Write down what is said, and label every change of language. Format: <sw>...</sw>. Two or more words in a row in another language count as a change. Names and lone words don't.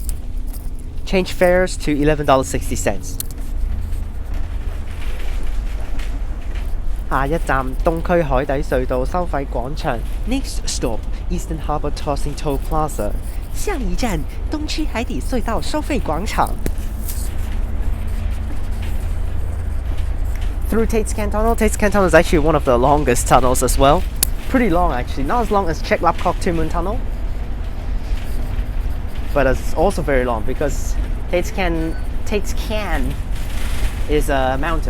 <en>Change fares to $11.60.</en> <yue>下一站東區海底隧道收費廣場</yue> <en>Next stop Eastern Harbour Crossing Toll Plaza</en> <yue>下一站東區海底隧道收費廣場</yue> <en>Through Tate's Cairn Tunnel. Tate's Cairn Tunnel is actually one of the longest tunnels as well. Pretty long actually, not as long as Chek Lapkok Tumun Tunnel, but it's also very long because Tate's Cairn is a mountain.</en>